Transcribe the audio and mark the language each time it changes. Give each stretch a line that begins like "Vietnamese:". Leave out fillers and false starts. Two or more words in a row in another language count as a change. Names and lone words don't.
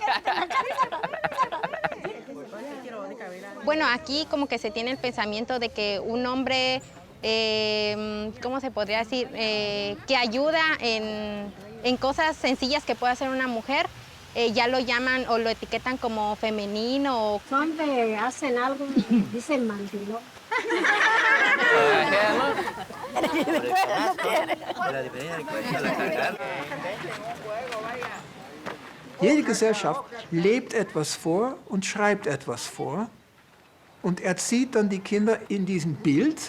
Spanish: Bueno, aquí como que se tiene el pensamiento de que un hombre, ¿cómo se podría decir? Que ayuda en cosas sencillas que puede hacer una mujer, ya lo llaman o lo etiquetan como femenino. Cuando hacen algo, dicen mandilón.
German: Jede Gesellschaft lebt etwas vor und schreibt etwas vor. Und erzieht dann die Kinder in diesem Bild.